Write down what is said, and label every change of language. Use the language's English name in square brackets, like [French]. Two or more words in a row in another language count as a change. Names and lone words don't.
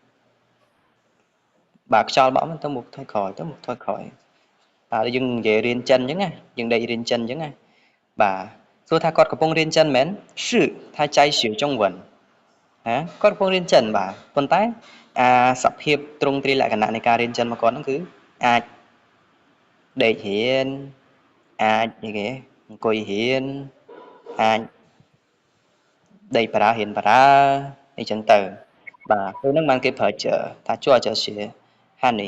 [Khmer] បាទខ្យល់បក់ទៅមុខថយក្រោយបាទយើងនិយាយរៀនចិនអញ្ចឹងណាយើងដេករៀនចិនអញ្ចឹងណាបាទសួរថាគាត់កំពុងរៀនចិនមែន [Chinese] 是他在学中文 [Khmer] គាត់កំពុងរៀនចិនបាទប៉ុន្តែសភាពទ្រង់ទ្រាយលក្ខណៈនៃការរៀនចិនរបស់ គាត់ហ្នឹងគឺអាចដេករៀនអាចគេអង្គុយរៀនអាចដេកបាររៀនបារអីចឹងទៅបាទពេលហ្នឹងបានគេប្រើជើថាជួចើជាហានី